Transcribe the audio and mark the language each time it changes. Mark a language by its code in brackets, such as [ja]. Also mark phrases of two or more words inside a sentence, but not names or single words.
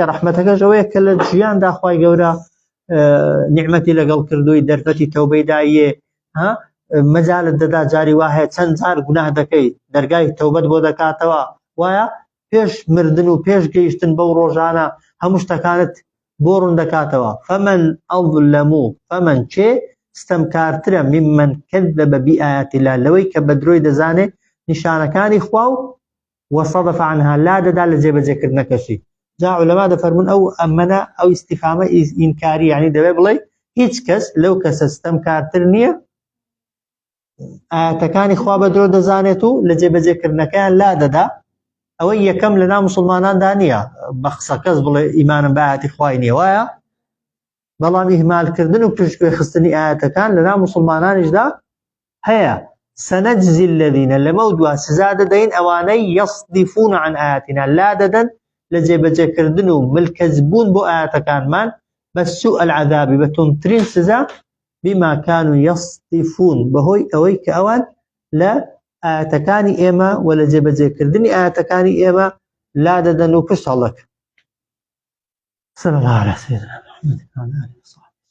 [ckb] ڕەحمەتەکەش ئەوەیە کە لە ژیاندا خوای گەورە نیعمەتی لەگەڵ کردووی دەرفەتی تەوبەی دایە مەجالت دەدا جاری وایە چەند جار گوناه دەکەی دەرگای تەوبەت بۆ دەکاتەوە وایە پێش مردن و پێش گەیشتن بەو ڕۆژانە هەموو شتەکانت بۆ ڕوون دەکاتەوە. [ar] فەمەن ئەظلەم [ckb] فەمەن چێ ستەمکارترە [ar] ممن کەذەبە بئایات الله [ckb] لەوەی کە بە درۆی دەزانێت نیشانەکانی خوا و [ar] وەصەدەفە عنها [ckb] لا دەدا لە جێبەجێکردنەکەشی. جا عولەما دەفەرمون ئەو ئەمەنە ئەو ئیستیفامە ئینکاری یعنی دەبێ بڵێ هیچ کەس لەو کەسە ستەمکارتر نییە ئاەتەکانی خوا بە درۆ دەزانێت و لە جێبەجێکردنەکەیان لا دەدا. ئەوەی یەکەم لەناو موسڵماناندا نییە بە قسە کەس بڵێ ئیمانم بە ئاەتی خوای نییە وایە بەڵام ئیهمالکردن و پشتگوێ خستنی ئاەتەکان لەناو موسڵمانانیشدا هەیە. [ar] سەنەجزی الذین [ckb] لەمە دووە سزا دەدەین ئەوانەی [ar] یەصدفون عن ئاەتنا [ckb] لا دەدەن لە جێبەجێکردن و ملکەزبوون بۆ ئاەتەکانمان بە [ar] سوء العذابی [ckb] بە توندترین سزا [ar] بما كانوا يصدفون [ckb] بەهۆی ئەوەی کە ئەوان لە ئاەتەکانی ئێمە و لە جێبەجێکردنی ئاەتەکانی ئێمە لا دەدەن و پشت هەڵدەکەن. [ar] صلى الله على سيدنا محمد وعلى آله وصحبه